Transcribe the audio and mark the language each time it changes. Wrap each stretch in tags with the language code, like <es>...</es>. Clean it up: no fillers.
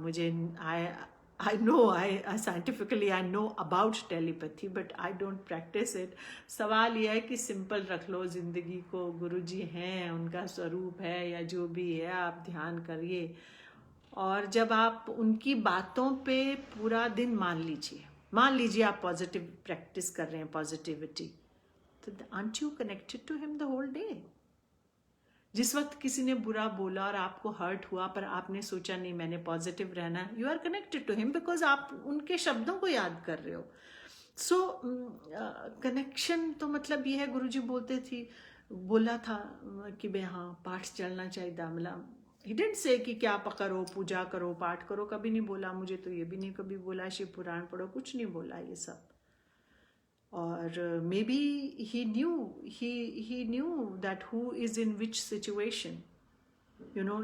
<hi>मुझे</hi> <en>I know, I scientifically I know about telepathy, but I don't practice it.</en> <hi>सवाल यह है कि सिंपल रख लो ज़िंदगी को, गुरुजी हैं, उनका स्वरूप है या जो भी है, आप ध्यान करिए। और जब आप उनकी बातों पे पूरा दिन मान लीजिए आप पॉजिटिव प्रैक्टिस कर रहे हैं, पॉजिटिविटी, तो</hi> <en>aren't you connected to him the whole day?</en> <hi>जिस वक्त किसी ने बुरा बोला और आपको हर्ट हुआ पर आपने सोचा नहीं मैंने पॉजिटिव रहना,</hi> <en>you are connected to him because</en> <hi>आप उनके शब्दों को याद कर रहे हो। सो कनेक्शन तो मतलब ये है, गुरुजी बोला था कि भाई हाँ पाठ चलना चाहिए, मतलब</hi> <en>he didn't say</en> <hi>कि क्या करो, पूजा करो, पाठ करो, कभी नहीं बोला। मुझे तो ये भी नहीं कभी बोला शिव पुराण पढ़ो, कुछ नहीं बोला ये सब। और</hi> <en>Maybe he knew that who is in which situation, you know।</en>